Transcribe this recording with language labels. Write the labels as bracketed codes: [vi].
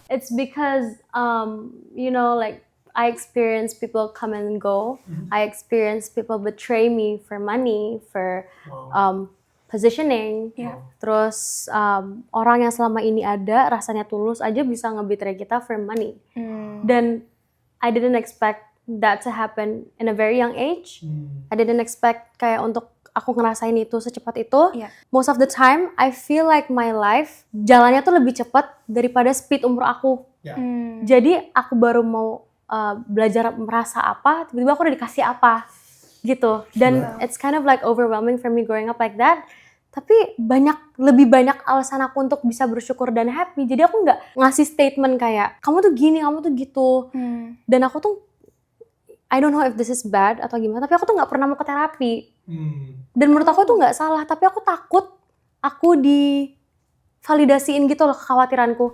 [en] It's because, you know, like I experience people come and go. I experience people betray me for money, for positioning. Yeah. [id] Terus orang yang selama ini ada rasanya tulus aja bisa nge-betray kita [en] for money. [id] Dan [en] I didn't expect that to happen in a very young age. I didn't expect [id] kayak untuk aku ngerasain itu secepat itu. [en] Yeah. Most of the time, I feel like my life [id] jalannya tuh lebih cepat daripada [en] speed [id] umur aku. Jadi aku baru mau belajar merasa apa, tiba-tiba aku udah dikasih apa gitu. Dan [en] it's kind of like overwhelming for me growing up like that. [id] Tapi lebih banyak alasan aku untuk bisa bersyukur dan happy. Jadi aku nggak ngasih statement kayak kamu tuh gini, kamu tuh gitu. Dan aku tuh [en] I don't know if this is bad [id] atau gimana, tapi aku tuh nggak pernah mau ke terapi. Dan menurut aku tuh nggak salah, tapi aku takut aku divalidasiin gitu loh kekhawatiranku.